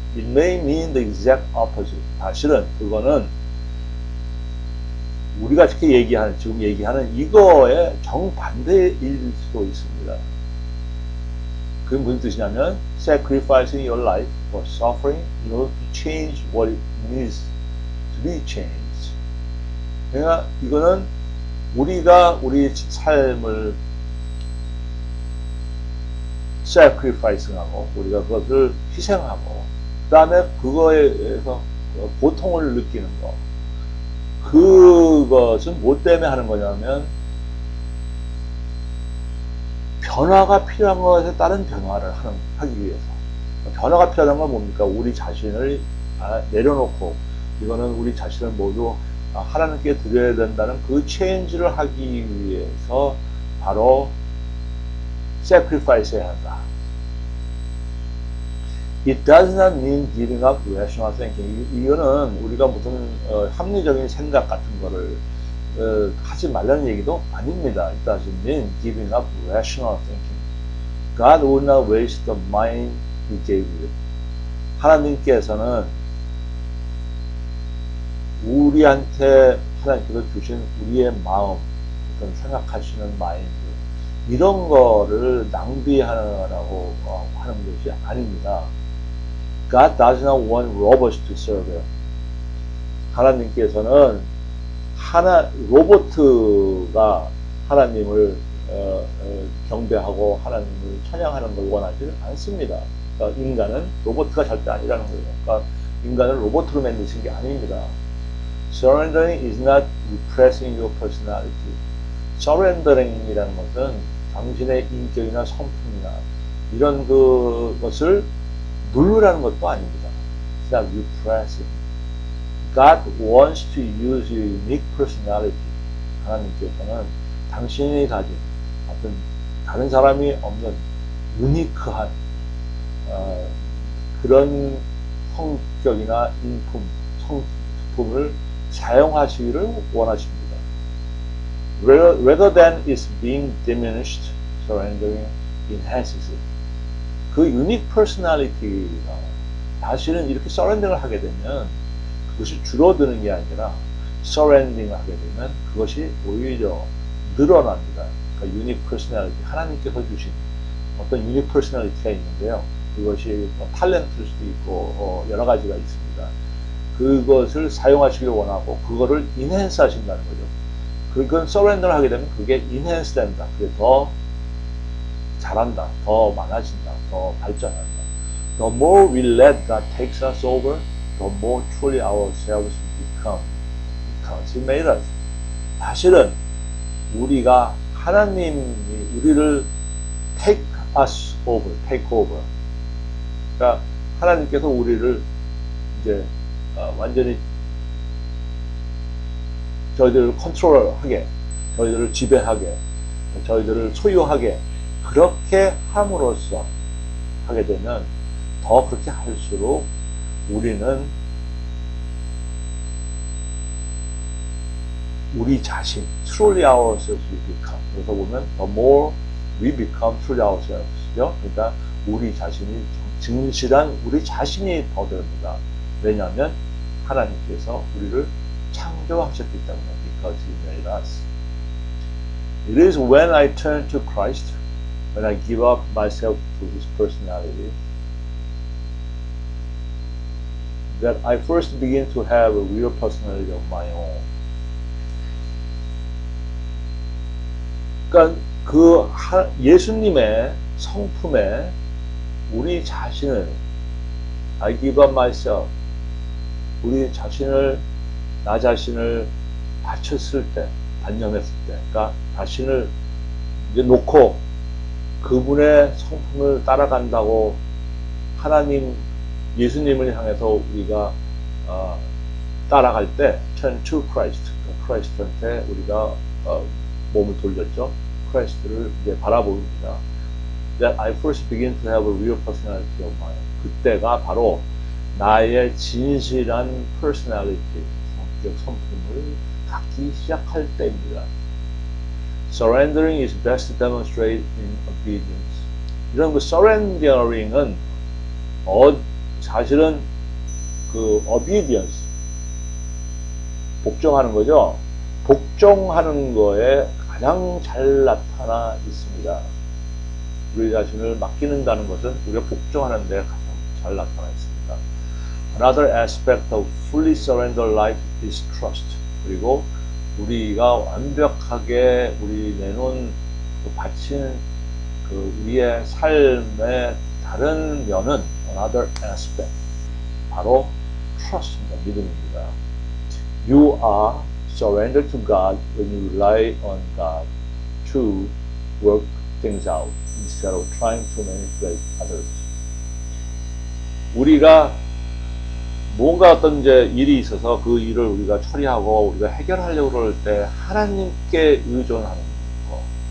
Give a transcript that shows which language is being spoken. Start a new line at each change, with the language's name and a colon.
English: It may mean the exact opposite.
Korean: 사실은 그거는 우리가 지금 얘기하는 이거의 정반대일 수도 있습니다. 그게 무슨 뜻이냐면
English: sacrificing your life for suffering in order to change what it needs to be changed.
Korean: 그러니까 이거는 우리가 우리 삶을 sacrifice하고 우리가 그것을 희생하고 그 다음에 그거에 의해서 고통을 느끼는 거, 그것은 뭐 때문에 하는 거냐면 변화가 필요한 것에 따른 변화를 하기 위해서. 변화가 필요한 건 뭡니까? 우리 자신을 내려놓고 이거는 우리 자신을 모두 하나님께 드려야 된다는 그 체인지를 하기 위해서 바로 sacrifice 해야 한다.
English: It does not mean giving up rational thinking.
Korean: 이거는 우리가 무슨 합리적인 생각 같은 거를 하지 말라는 얘기도 아닙니다.
English: It doesn't mean giving up rational thinking. God will not waste the mind He gave you.
Korean: 하나님께서는 우리한테 하나님께서 주신 우리의 마음, 어떤 생각하시는 마인드, 이런 거를 낭비하라고 하는 것이 아닙니다.
English: God does not want robots to serve Him.
Korean: 하나님께서는 로보트가 하나님을 경배하고 하나님을 찬양하는 걸 원하지 않습니다. 그러니까 인간은 로보트가 절대 아니라는 거예요. 그러니까 인간을 로보트로 만드신 게 아닙니다.
English: Surrendering is not repressing your personality.
Korean: Surrendering이라는 것은 당신의 인격이나 성품이나 이런 그것을 누르라는 것도 아닙니다.
English: It's not repressing. God wants to use your unique personality.
Korean: 하나님께서는 당신이 가진 어떤 다른 사람이 없는 유니크한 그런 성격이나 성품을 사용하시기를 원하십니다.
English: Rather than its being diminished, surrendering enhances it.
Korean: 그 unique personality가 사실은 이렇게 surrender를 하게 되면 그것이 줄어드는 게 아니라 surrendering 하게 되면 그것이 오히려 늘어납니다. 그러니까 unique personality, 하나님께서 주신 어떤 unique personality가 있는데요. 그것이 탤런트일 수도 있고 여러 가지가 있습니다. 그것을 사용하시길 원하고 그거를 enhance 하신다는 거죠. 그건 surrender를 하게 되면 그게 enhance 된다. 그게 더 잘한다. 더 많아진다. 더 발전한다.
English: The more we let God take us over, the more truly ourselves become. Because He made us.
Korean: 사실은 우리가 하나님이 우리를
English: take us over, take over.
Korean: 그러니까 하나님께서 우리를 이제 완전히 저희들을 컨트롤하게, 저희들을 지배하게, 저희들을 소유하게 그렇게 함으로써 하게 되면 더 그렇게 할수록 우리는 우리 자신,
English: truly ourselves we become.
Korean: 그래서 보면
English: the more we become truly ourselves죠.
Korean: 그러니까 우리 자신이 진실한 우리 자신이 더 됩니다. 왜냐하면 하나님께서 우리를 창조하셨기 때문에.
English: Because He made us. It is when I turn to Christ, when I give up myself to His personality, that I first begin to have a real personality of my own.
Korean: 그러니까 그 예수님의 성품에 우리 자신을
English: I give up myself,
Korean: 우리 자신을 나 자신을 바쳤을 때, 단념했을 때, 그러니까 자신을 이제 놓고 그분의 성품을 따라간다고 하나님 예수님을 향해서 우리가 따라갈 때
English: turn to Christ,
Korean: 크라이스트한테 우리가 몸을 돌렸죠. 크라이스트를 이제 바라봅니다.
English: That I first begin to have a real personality of mine.
Korean: 그때가 바로 나의 진실한 personality, 성격, 성품을 갖기 시작할 때입니다.
English: Surrendering is best demonstrated in obedience.
Korean: 이런 그 surrendering은 사실은 그 obedience, 복종하는 거죠. 복종하는 거에 가장 잘 나타나 있습니다. 우리 자신을 맡기는다는 것은 우리가 복종하는 데 가장 잘 나타나 있습니다.
English: Another aspect of fully surrendered life is trust.
Korean: 그리고 우리가 완벽하게 우리 내놓은 그 바친 그 우리의 삶의 다른 면은
English: another aspect
Korean: 바로 trust입니다. 믿음입니다.
English: You are surrendered to God when you rely on God to work things out instead of trying to manipulate others.
Korean: 우리가 뭔가 어떤 이제 일이 있어서 그 일을 우리가 처리하고 우리가 해결하려고 그럴 때 하나님께 의존하는 거.